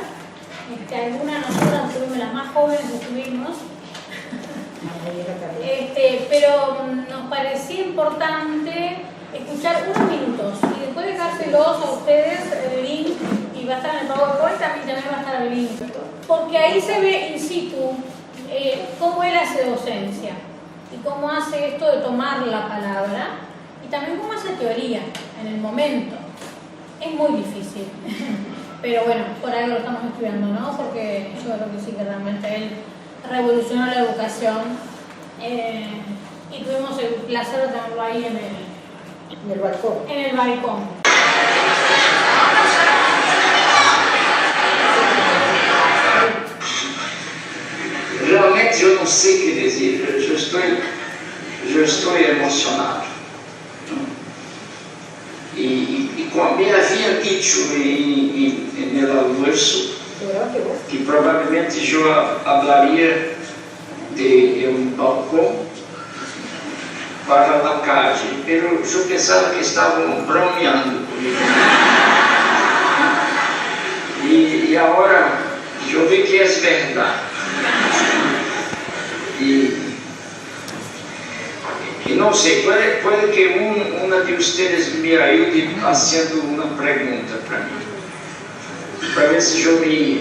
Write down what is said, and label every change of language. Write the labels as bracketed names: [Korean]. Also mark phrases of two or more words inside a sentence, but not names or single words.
[Spanish] Algunas de nosotras estuvimos, las más jóvenes estuvimos, pero nos parecía importante escuchar unos minutos y después dejárselos a ustedes el link, y va a estar en el PowerPoint, también va a estar el link, porque ahí se ve in situ cómo él hace docencia y cómo hace esto de tomar la palabra, y también cómo hace teoría en el momento. Es muy difícil, pero bueno, por algo lo estamos estudiando, ¿no? Porque yo creo que sí, que realmente él revolucionó la educación, y tuvimos el placer de tenerlo ahí en el balcón. [Portuguese] Realmente eu não sei o que dizer, eu estou emocionado. E como me havia [Spanish] dicho en el almuerzo, [Portuguese] que provavelmente eu hablaria de um balcão para a calle, pero eu pensava que estavam bromeando comigo. E agora eu vi que é verdade. E não sei, pode que uma de vocês me ajude fazendo uma pergunta para mim, para ver se eu me...